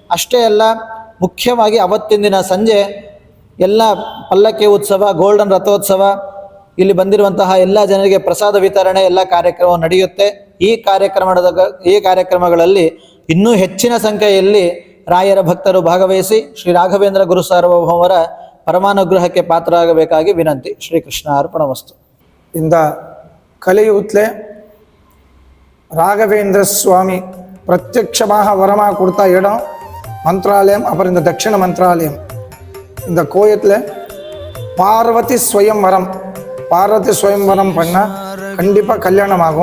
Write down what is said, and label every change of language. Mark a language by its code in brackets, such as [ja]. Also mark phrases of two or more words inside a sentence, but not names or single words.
[kn] ಅಷ್ಟೇ ಅಲ್ಲ, ಮುಖ್ಯವಾಗಿ ಅವತ್ತಿನ ದಿನ ಸಂಜೆ ಎಲ್ಲ ಪಲ್ಲಕ್ಕಿ ಉತ್ಸವ, ಗೋಲ್ಡನ್ ರಥೋತ್ಸವ, ಇಲ್ಲಿ ಬಂದಿರುವಂತಹ ಎಲ್ಲ ಜನರಿಗೆ ಪ್ರಸಾದ ವಿತರಣೆ ಎಲ್ಲ ಕಾರ್ಯಕ್ರಮ ನಡೆಯುತ್ತೆ. ಈ ಕಾರ್ಯಕ್ರಮಗಳಲ್ಲಿ ಇನ್ನೂ ಹೆಚ್ಚಿನ ಸಂಖ್ಯೆಯಲ್ಲಿ ರಾಯರ ಭಕ್ತರು ಭಾಗವಹಿಸಿ ಶ್ರೀ ರಾಘವೇಂದ್ರ ಗುರು ಸಾರ್ವಭೌಮರ ಪರಮಾನುಗ್ರಹಕ್ಕೆ ಪಾತ್ರರಾಗಬೇಕಾಗಿ ವಿನಂತಿ. ಶ್ರೀಕೃಷ್ಣ ಅರ್ಪಣಮಸ್ತು. [ta] இந்த கலியுகத்தில் ராகவேந்திர சுவாமி பிரத்யட்சமாக வரமாக கொடுத்த இடம் மந்த்ராலயம். அப்புறம் இந்த தட்சிண மந்த்ராலயம், இந்த கோயத்தில் பார்வதி ஸ்வயம்வரம் பண்ணால் கண்டிப்பாக கல்யாணம் ஆகும்.